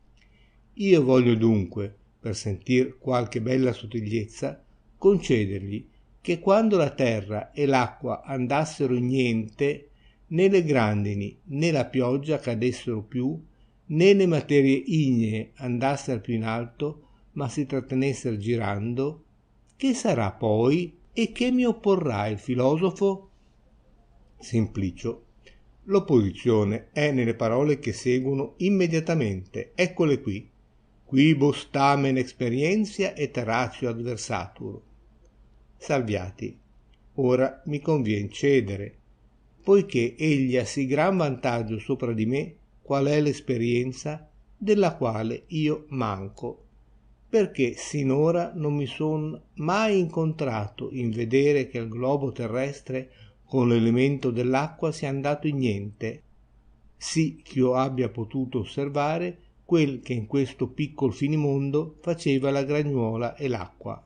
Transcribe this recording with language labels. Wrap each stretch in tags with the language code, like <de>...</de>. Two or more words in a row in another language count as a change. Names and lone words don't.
<it>Io voglio dunque, per sentir qualche bella sottigliezza, concedergli che quando la terra e l'acqua andassero in niente, né le grandini né la pioggia cadessero più, né le materie ignee andassero più in alto, ma si trattenessero girando, che sarà poi e che mi opporrà il filosofo? Simplicio, l'opposizione è nelle parole che seguono immediatamente, eccole qui.</it> <la>Quibus tamen experientia et ratio adversatur.</la> <it>Salviati, ora mi convien cedere, poiché egli ha sì gran vantaggio sopra di me qual è l'esperienza della quale io manco, perché sinora non mi son mai incontrato in vedere che il globo terrestre con l'elemento dell'acqua sia andato in niente, sì ch'io abbia potuto osservare quel che in questo piccol finimondo faceva la gragnuola e l'acqua.</it>